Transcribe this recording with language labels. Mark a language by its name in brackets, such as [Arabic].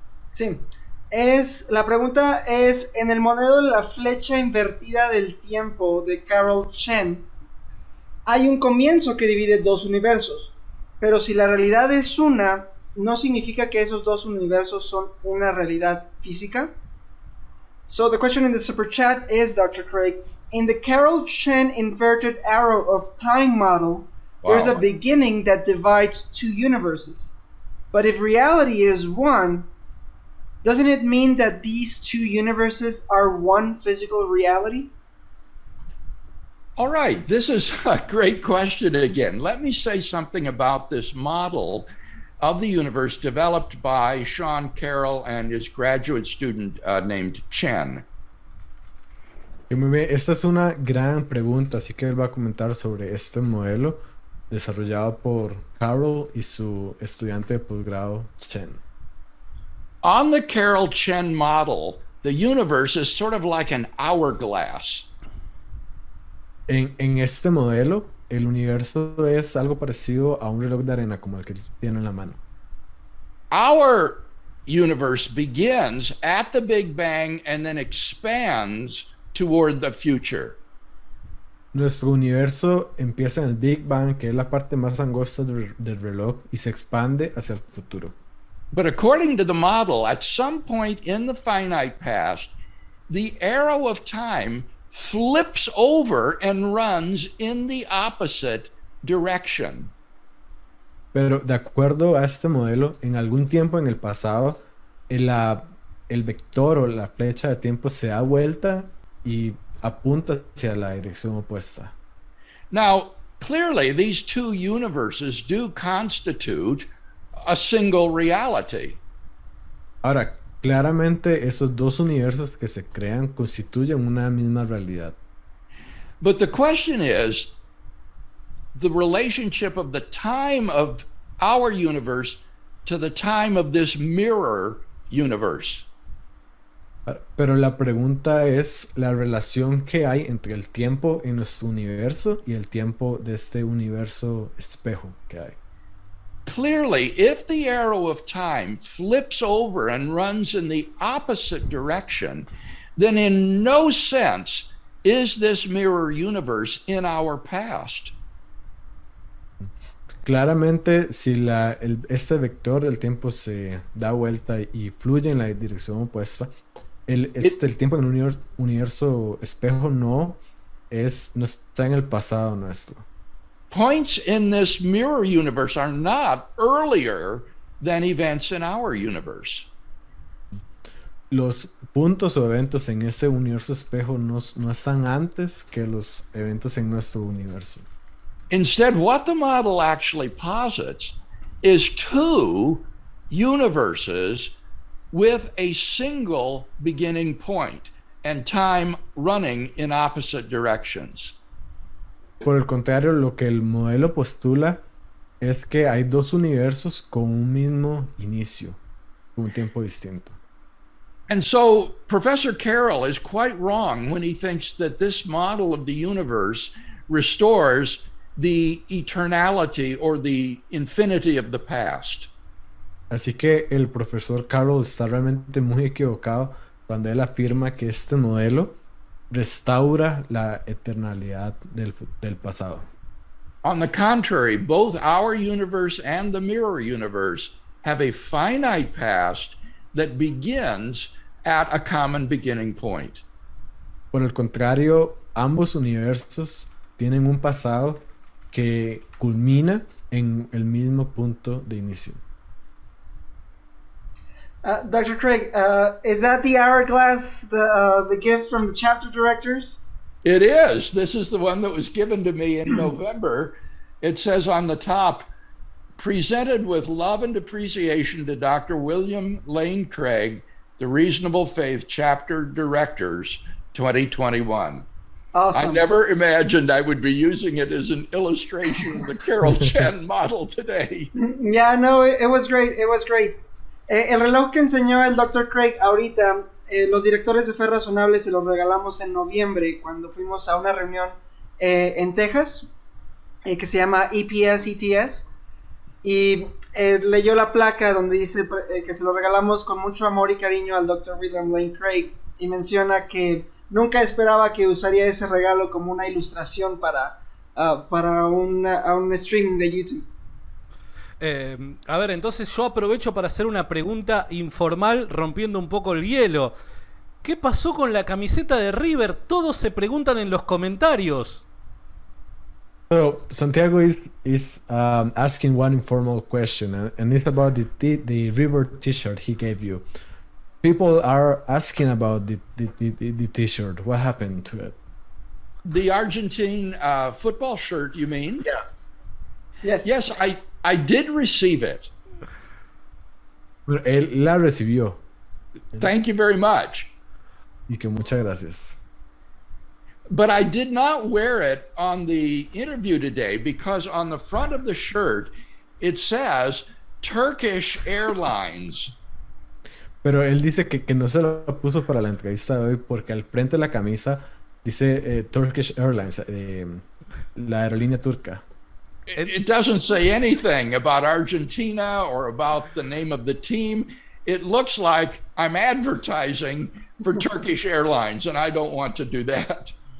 [Spanish] Sí, la pregunta es: en el modelo de la flecha invertida del tiempo de Carol Chen hay un comienzo que divide dos universos. Pero si la realidad es una, ¿no significa que esos dos universos son una realidad física? [English] So the question in the super chat is, Dr. Craig, in the Carol Chen inverted arrow of time model, there's a beginning that divides two universes. But if reality is one, doesn't it mean that these two universes are one physical reality? All right, this is a great question again. Let me say something about this model of the universe developed by Sean Carroll and his graduate student named Chen. [Spanish] Esta es una gran pregunta, así que él va a comentar sobre este modelo desarrollado por Carroll y su estudiante de posgrado Chen. [English] On the Carroll-Chen model, the universe is sort of like an hourglass. [Spanish] En este modelo, el universo es algo parecido a un reloj de arena como el que tiene en la mano. [English] Our universe begins at the Big Bang and then expands toward the future. [Spanish] Nuestro universo empieza en el Big Bang, que es la parte más angosta del reloj, y se expande hacia el futuro. [English] But according to the model, at some point in the finite past, the arrow of time flips over and runs in the opposite direction. [Spanish] Pero de acuerdo a este modelo, en algún tiempo en el pasado, el vector o la flecha de tiempo se da vuelta y apunta hacia la dirección opuesta. [English] Now, clearly, these two universes do constitute a single reality. [Spanish] Ahora, claramente esos dos universos que se crean constituyen una misma realidad. [English] But the question is the relationship of the time of our universe to the time of this mirror universe. [Spanish] Pero la pregunta es la relación que hay entre el tiempo en nuestro universo y el tiempo de este universo espejo que hay. [English] Clearly, if the arrow of time flips over and runs in the opposite direction, then in no sense is this mirror universe in our past. [Spanish] Claramente, si este vector del tiempo se da vuelta y fluye en la dirección opuesta, el tiempo en un universo espejo no está en el pasado nuestro. [English] Points in this mirror universe are not earlier than events in our universe. [Spanish] Los puntos o eventos en ese universo espejo no están antes que los eventos en nuestro universo. [English] Instead, what the model actually posits is two universes with a single beginning point and time running in opposite directions. [Spanish] Por el contrario, lo que el modelo postula es que hay dos universos con un mismo inicio, con un tiempo distinto. [English] And so Professor Carroll is quite wrong when he thinks that this model of the universe restores the eternality or the infinity of the past. [Spanish] Así que el profesor Carroll está realmente muy equivocado cuando él afirma que este modelo restaura la eternalidad del pasado. [English] On the contrary, both our universe and the mirror universe have a finite past that begins at a common beginning point. [Spanish] Por el contrario, ambos universos tienen un pasado que culmina en el mismo punto de inicio. [English] Dr. Craig, is that the hourglass, the gift from the chapter directors? It is. This is the one that was given to me in November. It says on the top, presented with love and appreciation to Dr. William Lane Craig, the Reasonable Faith Chapter Directors, 2021. Awesome. I never imagined I would be using it as an illustration of the Carol Chen model today. Yeah, no, it was great. It was great. [Spanish] El reloj que enseñó el Dr. Craig ahorita, los directores de Fe Razonable se los regalamos en noviembre cuando fuimos a una reunión en Texas que se llama EPS. Y leyó la placa donde dice que se lo regalamos con mucho amor y cariño al Dr. William Lane Craig, y menciona que nunca esperaba que usaría ese regalo como una ilustración para un stream de YouTube. A ver, entonces yo aprovecho para hacer una pregunta informal, rompiendo un poco el hielo. ¿Qué pasó con la camiseta de River? Todos se preguntan en los comentarios. [English] So Santiago is asking one informal question, and it's about the River T-shirt he gave you. People are asking about the T-shirt. What happened to it? The Argentine football shirt, you mean? Yeah. Yes. Yes, I did receive it. [Spanish] Bueno, él la recibió. [English] Thank you very much. [Spanish] Y que muchas gracias. [English] But I did not wear it on the interview today because on the front of the shirt, it says Turkish Airlines. [Spanish] Pero él dice que no se lo puso para la entrevista de hoy porque al frente de la camisa dice Turkish Airlines, la aerolínea turca. [English] It doesn't say anything about Argentina or about the name of the team. It looks like I'm advertising for Turkish Airlines, and I don't want to do that.